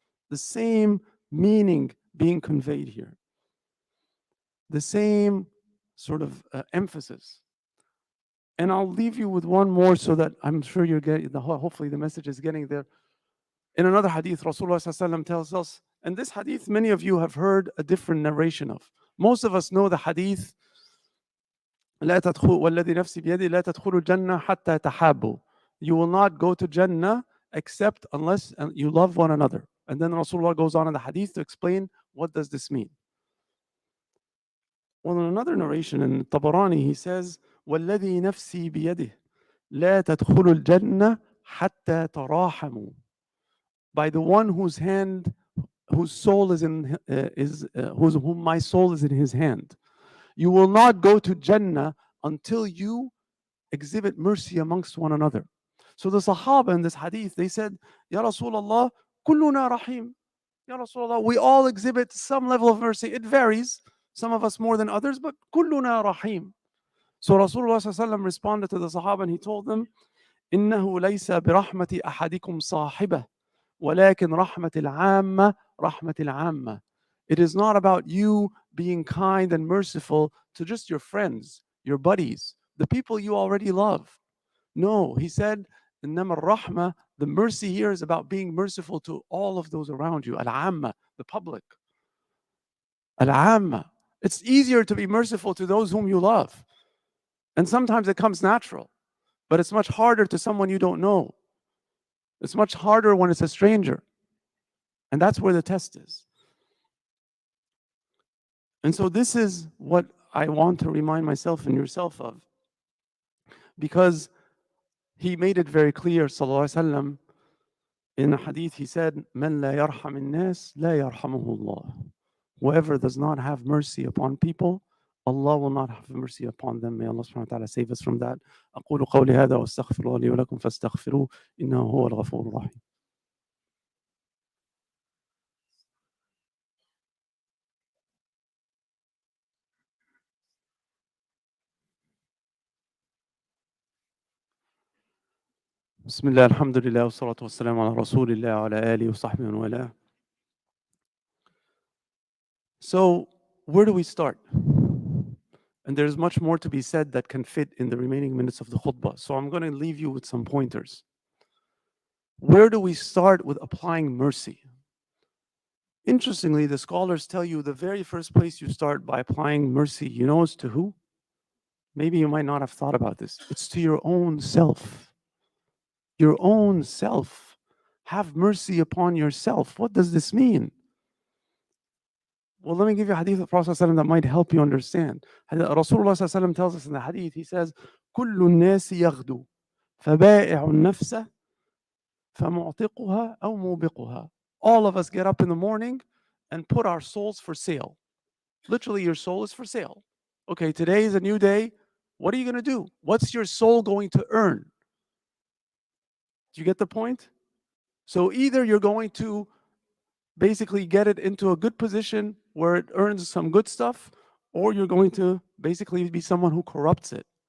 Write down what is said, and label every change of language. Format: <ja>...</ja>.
<en>The same meaning being conveyed here. The same sort of emphasis. And I'll leave you with one more so that I'm sure you're getting, hopefully the message is getting there. In another hadith, Rasulullah ﷺ tells us, and this hadith many of you have heard a different narration of. Most of us know the hadith,</en> <ar>لا تدخل والذي نفسي بيده لا تدخلوا الجنة حتى تحابوا.</ar> <en>You will not go to Jannah except unless you love one another. And then Rasulullah goes on in the hadith to explain what does this mean. Well, in another narration in Tabarani, he says,</en> <ar>والذي نفسي بيده لا تدخلوا الجنة حتى تراحموا.</ar> <en>By the one whose soul is in whom my soul is in his hand, you will not go to Jannah until you exhibit mercy amongst one another. So the Sahaba in this hadith, they said, Ya Rasulullah,</en> <ar>kulluna rahim.</ar> <en>Ya Rasulullah, we all exhibit some level of mercy. It varies, some of us more than others, but</en> <ar>kulluna rahim.</ar> <en>So Rasulullah ﷺ responded to the Sahaba and he told them,</en> <ar>إنه ليس برحمة أحدكم صاحبة ولكن رحمة العامة</ar> <en>رحمة العامة. It is not about you being kind and merciful to just your friends, your buddies, the people you already love. No, he said,</en> <ar>إنما الرحمة,</ar> <en>the mercy here is about being merciful to all of those around you. Al-Amma, the public. Al-Amma. It's easier to be merciful to those whom you love. And sometimes it comes natural, but it's much harder to someone you don't know. It's much harder when it's a stranger. And that's where the test is. And so this is what I want to remind myself and yourself of. Because he made it very clear, sallallahu alaihi wasallam, in a hadith, he said,</en> <ar>"Man la yarham an-nas, la yarhamuhu Allah."</ar> <en>Whoever does not have mercy upon people, Allah will not have mercy upon them. May Allah subhanahu wa ta'ala save us from that.</en> <ar>أقول قولي هذا وأستغفر الله لي ولكم فاستغفروه إنه هو الغفور الرحيم. بسم الله الحمد لله والصلاة والسلام على رسول الله وعلى آله وصحبه ومن والاه.</ar> <en>So, where do we start? And there's much more to be said that can fit in the remaining minutes of the khutbah. So I'm going to leave you with some pointers. Where do we start with applying mercy? Interestingly, the scholars tell you the very first place you start by applying mercy, you know, is to who? Maybe you might not have thought about this. It's to your own self. Your own self. Have mercy upon yourself. What does this mean? Well, let me give you a hadith of Prophet ﷺ that might help you understand. Rasulullah ﷺ tells us in the hadith, he says,</en> <ar>كل الناس يغدو فبائع النفس فمعتقها أو موبقها.</ar> <en>All of us get up in the morning and put our souls for sale. Literally, your soul is for sale. Okay, today is a new day. What are you going to do? What's your soul going to earn? Do you get the point? So either you're going to basically get it into a good position where it earns some good stuff, or you're going to basically be someone who corrupts it</en>